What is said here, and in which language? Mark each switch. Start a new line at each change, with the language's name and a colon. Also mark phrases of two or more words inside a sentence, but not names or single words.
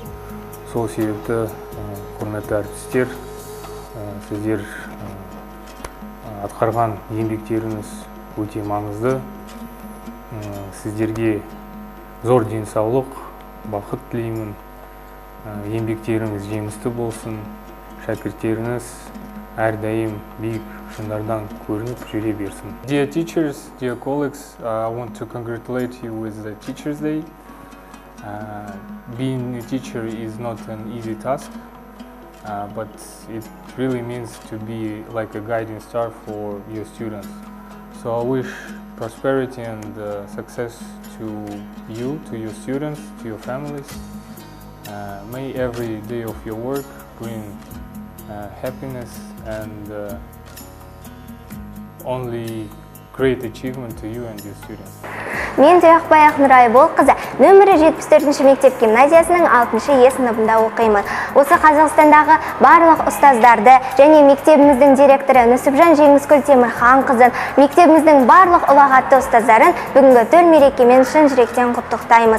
Kazakh: Сол себепті, құрметті әріптестер, сіздер атқарған еңбектеріңіз өте маңызды. Сіздерге зор денсаулық, бақыт тілеймін. Еңбектеріңіз жемісті болсын. Шәкірттеріңіз әрдайым биік шыңдардан көрініп жүре берсін.
English: Dear teachers, dear colleagues, I want to congratulate you with the Teachers' Day. Being a teacher is not an easy task, but it really means to be like a guiding star for your students. So I wish prosperity and success to you, to your students, to your families. May every day of your work bring happiness and only great achievement to you and your students.
Kazakh: Мен Тұяқбай Ақнұрай Болқызы, нөмірі 74-ші мектеп гимназиясының 6-шы Е сыныбында оқимын. Осы Қазақстандағы барлық ұстаздарды және мектебіміздің директоры Нүсіпжан Жеңіскүл Темірхан қызын, мектебіміздің барлық ұлағатты ұстаздарын бүгінгі төл мерекемен шын жүректен құттықтаймыз.